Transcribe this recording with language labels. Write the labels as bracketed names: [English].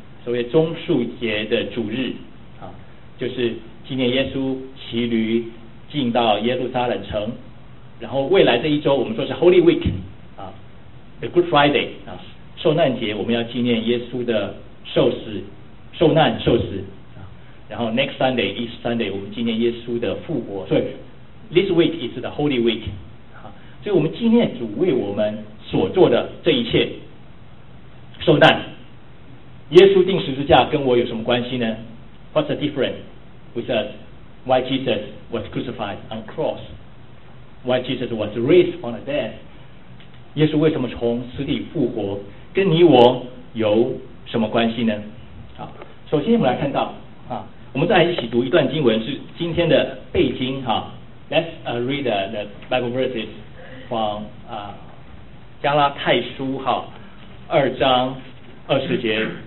[Chinese] 所谓中树节的主日啊，就是纪念耶稣骑驴进到耶路撒冷城，然后未来这一周我们说是 Holy Week 啊 ，The Good Friday 啊，受难节，我们要纪念耶稣的受死、受难、受死啊。然后 [English] Next Sunday、East Sunday [Chinese] 我们纪念耶稣的复活，所以 [English] This Week is the Holy Week [Chinese] 啊，所以我们纪念主为我们所做的这一切，受难。耶稣钉十字架跟我有什么关系呢？ [English] What's the difference with us? Why Jesus was crucified on the cross? Why Jesus was raised from the dead? [Chinese] 耶稣为什么从死里复活？跟你我有什么关系呢？好，首先我们来看到啊，我们再来一起读一段经文，是今天的背经哈。 [English] Let's read the Bible verses from [Chinese] 加拉太书哈二章二十节。